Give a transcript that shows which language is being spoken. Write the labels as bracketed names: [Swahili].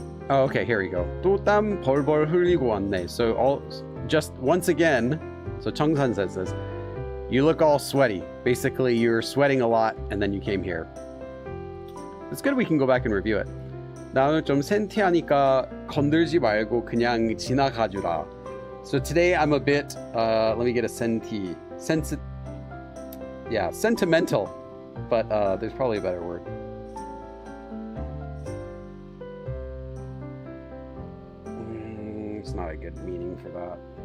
[English] Oh, okay, here we go. [Korean] 또 땀 벌벌 흘리고 왔네. [English] So just once again, so Chungsan says this, you look all sweaty. Basically, you're sweating a lot, and then you came here. It's good we can go back and review it. [Korean] 나는 좀 센티하니까 건들지 말고 그냥 지나가주라. [English] So today I'm a bit, let me get a sentimental, but there's probably a better word. It's not a good meaning for that.